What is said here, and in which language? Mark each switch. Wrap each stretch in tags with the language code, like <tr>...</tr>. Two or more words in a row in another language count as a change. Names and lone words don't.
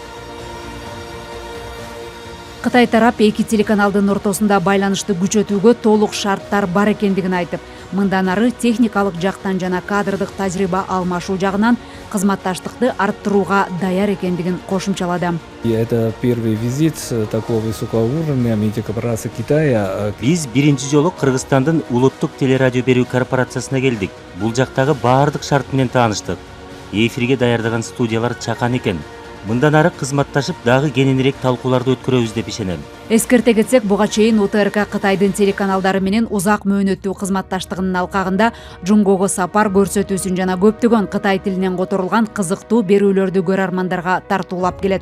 <ky>Кытай тарап эки телеканалдын ортосунда байланышты күчөтүүгө толук шарттар бар экендигин айтып, мындан ары техникалык жактан жана кадрдык тажрыйба алмашуу жагынан кызматташтыкты арттырууга даяр экендигин кошумчалады.</ky> <ru>Это первый визит такого высокого уровня медиакорпорации Китая.</ru> <ky>Биз биринчи жолу Кыргызстандын улуттук телерадио берүү корпорациясына келдик. Бул жактагы баардык шарт менен тааныштык. Эфирге даярдаган студиялар чакан экен. Мындан ары кызматташып дагы кененирээк талкууларды өткөрөбүз деп ишенем. Эскерте кетсек, буга чейин УТРК Кытайдын телеканалдары менен узак мөөнөттүү кызматташтыгынын алкагында Жунгого сапар көрсөтүүсүн жана көптөгөн Кытай тилинен которулган кызыктуу берүүлөрдү көрөрмандарга тартуулап келет.</ky>